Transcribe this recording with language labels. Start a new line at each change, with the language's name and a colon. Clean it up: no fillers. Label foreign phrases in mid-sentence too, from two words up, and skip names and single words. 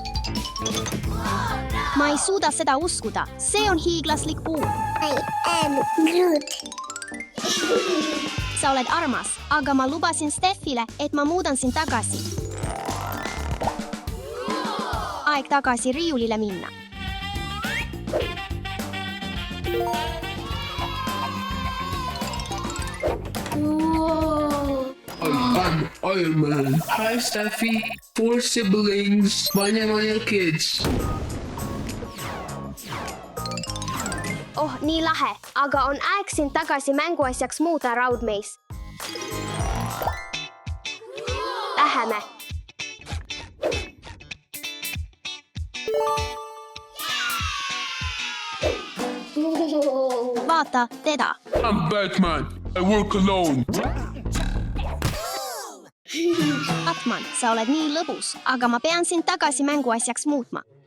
Estonian: Ma ei suuda seda uskuda. See on hiiglaslik puu.
English: I am Groot.
Estonian: Sa oled armas, aga ma lubasin Steffile, et ma muudan sind tagasi. Aeg tagasi riiulile minna.
English: I'm Iron Man. Hi, Steffi. 4 siblings. Manya kids.
Estonian: Oh, nii lahe, aga on aeg sind tagasi mänguasjaks muuda, Raudmeis. Läheme. Vaata teda.
English: I'm Batman. I work alone.
Estonian: Batman, sa oled nii lõbus, aga ma pean sind tagasi mänguasjaks muutma.